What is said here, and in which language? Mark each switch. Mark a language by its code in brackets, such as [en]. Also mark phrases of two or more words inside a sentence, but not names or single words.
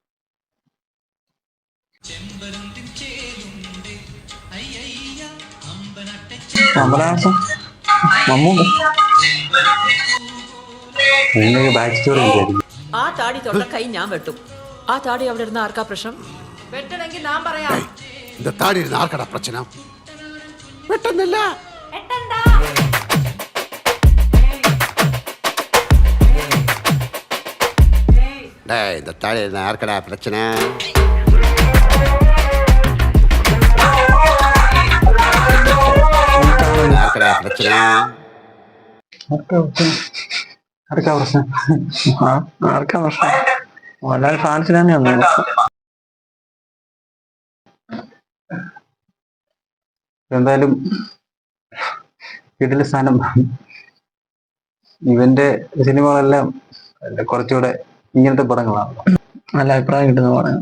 [ml] ആ താടി തൊട്ട കൈ ഞാൻ വെട്ടും. ആ താടി അവിടെ ഇരുന്ന ആർക്കാ പ്രശ്നം? വെട്ടണമെങ്കിൽ ഞാൻ പറയാം. [ta] இந்த தாடி இருந்த ஆர்க்கடா பிரச்சனை வெட்டந்தில்ல டேய் இந்த தாடி இருந்த ஆர்க்கடா பிரச்சனை ஆர்க்கடா பிரச்சனை [ml] ആർക്കാ പ്രശ്നം? മോഹൻലാൽ ഫാൻസിന് തന്നെയാണ്. എന്തായാലും ഇതിലെ സ്ഥാനം ഇവന്റെ സിനിമകളെല്ലാം കുറച്ചുകൂടെ ഇങ്ങനത്തെ പടങ്ങളാണ്, നല്ല അഭിപ്രായം കിട്ടുന്ന പടങ്ങളാണ്.